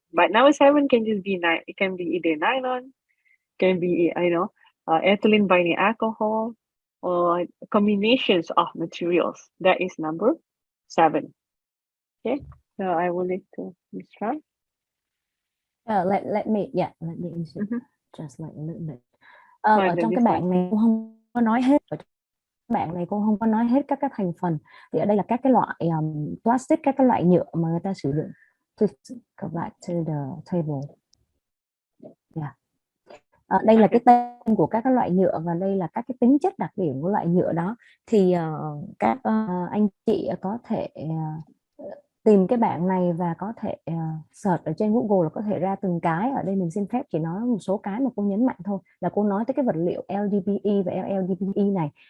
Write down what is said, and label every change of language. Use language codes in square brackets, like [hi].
[en] But number 7 can just be it can be either nylon, can be ethylene binding alcohol, or combinations of materials. That is number 7. Okay, so I will leave to Ms. Tran. Let me just like a little bit. [vi] Ở trong cái bảng này cô không có nói hết, bạn này cô không có nói hết các cái thành phần. Thì ở đây là các cái loại plastic, các cái loại nhựa mà người ta sử dụng. [en] Please go back to the table. Yeah. [vi] Đây là cái tên của các cái loại nhựa và đây là các cái tính chất đặc điểm của loại nhựa đó. Thì các anh chị có thể tìm cái bảng này và có thể search ở trên Google là có thể ra từng cái. Ở đây mình xin phép chỉ nói một số cái mà cô nhấn mạnh thôi, là cô nói tới cái vật liệu Hdpe và LLDPE này.